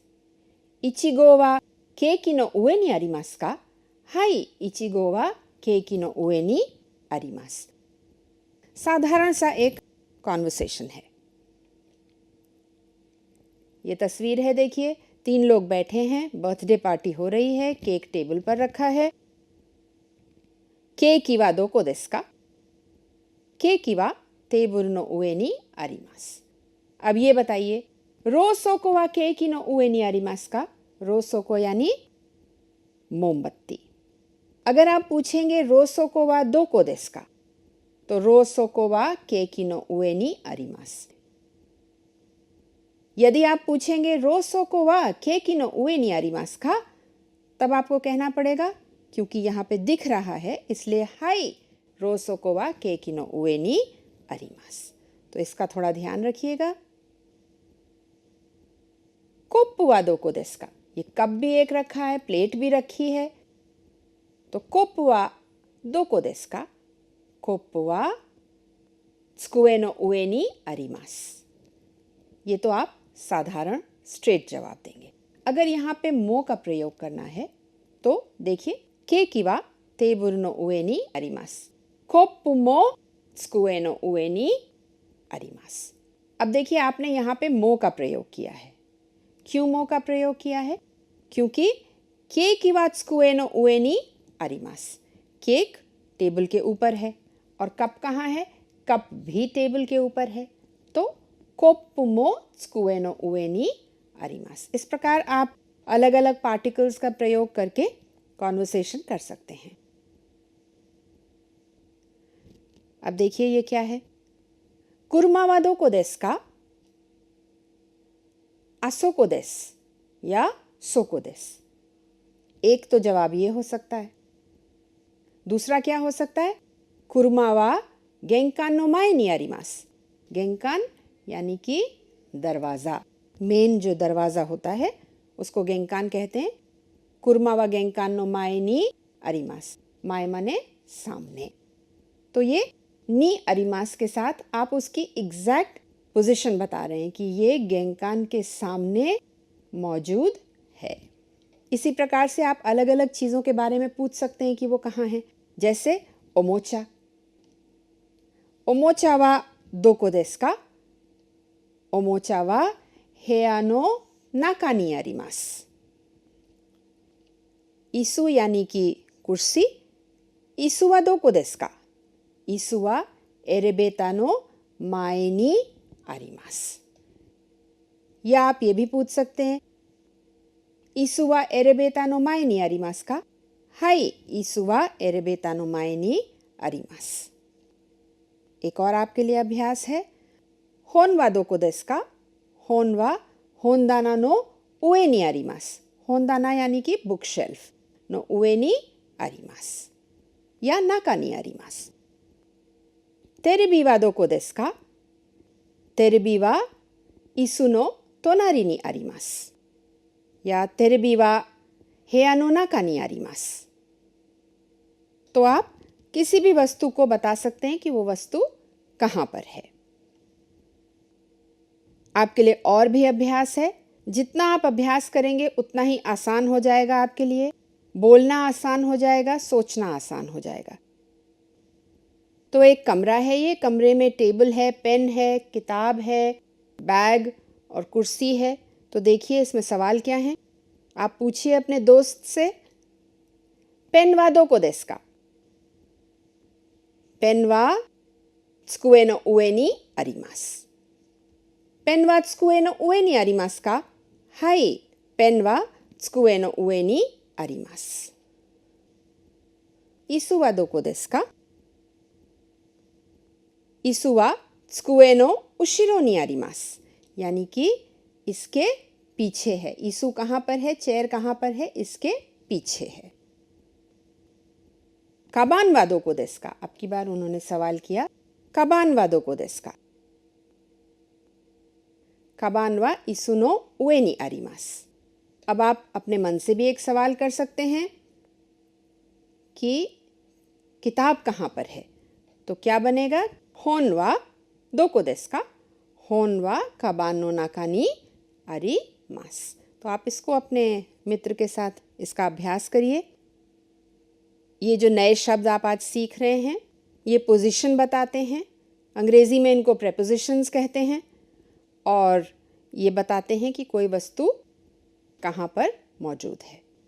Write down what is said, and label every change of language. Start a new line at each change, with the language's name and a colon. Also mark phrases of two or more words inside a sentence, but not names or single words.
Japanese: いちごはケーキの上にありますか？はい、いちごはケーキの上にあります。
Hindi: साधारण सा एक कॉन्वर्सेशन है। ये तस्वीर है, देखिए 3 लोग बैठे हैं,
English: birthday party
Hindi: हो रही है, केक टेबल पर रखा है।
Japanese: ケーキはどこですか？ケーキはテーブルの上にあります。
Hindi: अब ये बताइए,
Japanese: ろうそくはケーキの上にありますか?
Hindi: ろうそく यानी मोमबत्ती। अगर आप पूछेंगे
Japanese: ろうそくはどこですか? तो ろうそくはケーキの上にあります。
Hindi: यदि आप पूछेंगे
Japanese: ろうそくはケーキの上にありますか?
Hindi: तब आपको कहना पड़ेगा, क्योंकि यहाँ पे दिख रहा है इसलिए
Japanese: はい、ろうそくはケーキの上にあります。
Hindi: तो इसका थोड़ा ध्यान रखिएगा।
Japanese: コップはどこですか?
Hindi: ये कप भी एक रखा है, प्लेट भी रखी है, तो
Japanese: コップはどこですか? コップは机の上にあります。
Hindi: ये तो आप साधारण स्ट्रेट जवाब देंगे। अगर यहाँ पे मो का प्रयोग करना है तो देखिए,
Japanese: ケーキはテーブルの上にあります。コップも机の上にあります。
Hindi: अब देखिए आपने यहाँ पे मो का प्रयोग किया है। क्यों मो का प्रयोग किया है?
Japanese: क्योंकि ケーキは机の上にあります।
Hindi: केक टेबल के ऊपर है और कप कहाँ है? कप भी टेबल के ऊपर है, तो
Japanese: コップも机の上にあります।
Hindi: इस प्रकार आप अलग अलग पार्टिकल्स का प्रयोग करके कॉन्वर्सेशन कर सकते हैं। अब देखिए ये क्या है?
Japanese: 車はどこですか? あそこです या そこです।
Hindi: एक तो जवाब ये हो सकता है। दूसरा क्या हो सकता है?
Japanese: 車は玄関の前にあります।
Hindi: गेंकान यानी कि दरवाज़ा, मेन जो दरवाज़ा होता है उसको गेंकान कहते हैं।
Japanese: 車は玄関の前にあります।
Hindi: माए माने सामने। तो ये
Japanese: にあります
Hindi: के साथ आप उसकी
English: exact position
Hindi: बता रहे हैं कि ये गेंकान के सामने मौजूद है। इसी प्रकार से आप अलग अलग चीज़ों के बारे में पूछ सकते हैं कि वो कहाँ हैं।
Japanese: जैसे おもちゃ、おもちゃはどこですか? おもちゃは部屋の中にあります.
Hindi: इसु यानी कि कुर्सी,
Japanese: 椅子はどこですか? 椅子はエレベーターの前にあります.
Hindi: या आप ये भी पूछ सकते हैं,
Japanese: 椅子はエレベーターの前にありますか? はい、椅子はエレベーターの前にあります.
Hindi: एक और आपके लिए अभ्यास है।
Japanese: 本はどこですか? 本は本棚の上にあります. 本棚
Hindi: यानी कि
English: book shelf
Japanese: の上にあります या 中にあります। テレビはどこですか? テレビは椅子の隣にあります या テレビは部屋の中にあります।
Hindi: तो आप किसी भी वस्तु को बता सकते हैं कि वो वस्तु कहाँ पर है। आपके लिए और भी अभ्यास है। जितना आप अभ्यास करेंगे उतना ही आसान हो जाएगा आपके लिए। बोलना आसान हो जाएगा, सोचना आसान हो जाएगा। तो एक कमरा है, ये कमरे में टेबल है, पेन है, किताब है, बैग और कुर्सी है। तो देखिए इसमें सवाल क्या है, आप पूछिए अपने दोस्त से।
Japanese: ペンはどこですか? ペンは机の上にあります。ペンは机の上にありますか? はい、ペンは机の上にあります。椅子はどこですか? 椅子は机の後ろにあります,
Hindi: यानी कि इसके पीछे है। ईसु कहाँ पर है, चेयर कहाँ पर है, इसके पीछे है।
Japanese: かばんはどこですか,
Hindi: अब की बार उन्होंने सवाल किया,
Japanese: かばんはどこですか. かばんは椅子の上にあります.
Hindi: अब आप अपने मन से भी एक सवाल कर सकते हैं कि किताब कहाँ पर है, तो क्या बनेगा,
Japanese: 本はどこですか、本はかばんの中にあります.
Hindi: तो आप इसको अपने मित्र के साथ इसका अभ्यास करिए। ये जो नए शब्द आप आज सीख रहे हैं, ये पोजीशन बताते हैं। अंग्रेजी में इनको प्रेपोजिशंस कहते हैं और ये बताते हैं कि कोई वस्तु कहाँ पर मौजूद है।